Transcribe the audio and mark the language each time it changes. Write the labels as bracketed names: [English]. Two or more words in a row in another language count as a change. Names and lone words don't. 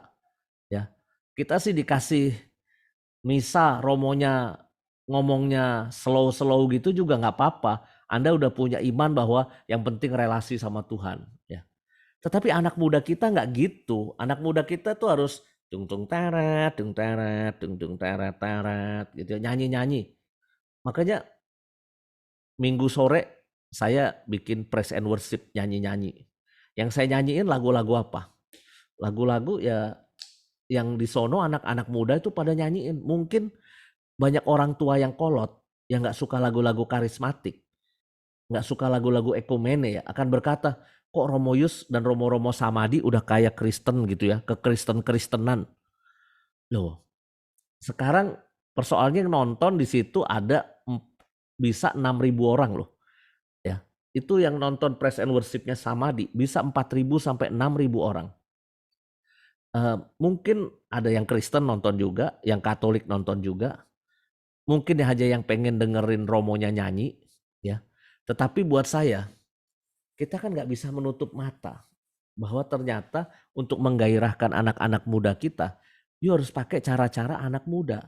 [Indonesian] Ya, kita sih dikasih misa, romonya ngomongnya slow-slow gitu juga nggak apa-apa. Anda udah punya iman bahwa yang penting relasi sama Tuhan. Ya. Tetapi anak muda kita nggak gitu. Anak muda kita tuh harus dung dung teret, dung teret, dung dung teret teret gitu ya, nyanyi-nyanyi. Makanya Minggu sore saya bikin [English] praise and worship [Indonesian] nyanyi-nyanyi. Yang saya nyanyiin lagu-lagu apa? Lagu-lagu ya yang di sono anak-anak muda itu pada nyanyiin. Mungkin banyak orang tua yang kolot yang nggak suka lagu-lagu karismatik, nggak suka lagu-lagu ekumene ya, akan berkata, kok Romo Yus dan Romo-Romo Samadi udah kayak Kristen gitu ya, kekristen-kristenan. Loh, sekarang persoalannya yang nonton di situ ada bisa 6.000 orang loh. Ya, itu yang nonton [English] praise and worship- [Indonesian] nya Samadi bisa 4.000 sampai 6.000 orang. Mungkin ada yang Kristen nonton juga, yang Katolik nonton juga. Mungkin aja yang pengen dengerin Romonya nyanyi, ya. Tetapi buat saya, kita kan nggak bisa menutup mata bahwa ternyata untuk menggairahkan anak-anak muda kita, you harus pakai cara-cara anak muda.